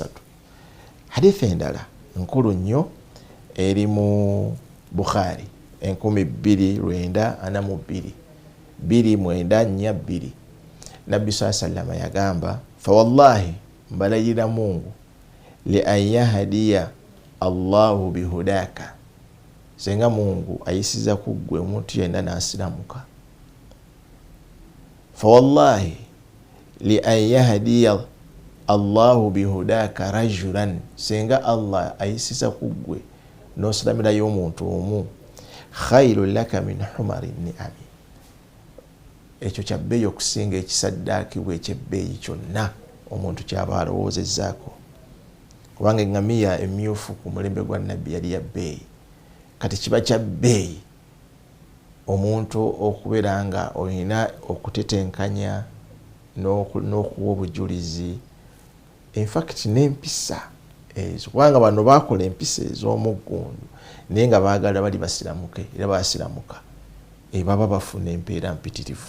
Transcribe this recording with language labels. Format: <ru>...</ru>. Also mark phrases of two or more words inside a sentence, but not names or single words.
<lg>Hadithi endala nkulu nnyo eri mu Bukhari 2942, 2942. Nabbi sallama yagamba,</lg> <ar>فوالله,</ar> <lg>mbalayira Mungu,</lg> <ar>لأن يهدي الله بهداك,</ar> <lg>senga Mungu ayisiza kuggwe omuntu yenna n'asiramuka.</lg> <ar>فوالله لأن يهدي الله بهداك رجلا,</ar> <lg>senga Allah ayisiza kuggwe n'osiramirayo omuntu omu,</lg> <ar>خير لك من حمر النعم,</ar> <lg>ekyo kyabbeeyi okusinga ekisaddaakibwa ekyebbeeyi kyonna omuntu kyaba alowoozezaako. Kubanga eŋŋamiya emyufu ku mulembe gwa Nabbi yali ya bbeeyi, kati kiba kya bbeeyi omuntu okubeera nga olina okutetenkanya n'okuwa obujulizi,</lg> <en>in fact</en> <lg>n'empisa ezo, kubanga bano baakola empisa ez'omuggundu naye nga baagala bali basiramuke, era basiramuka baba bafuna empeera mpitirivu.</lg>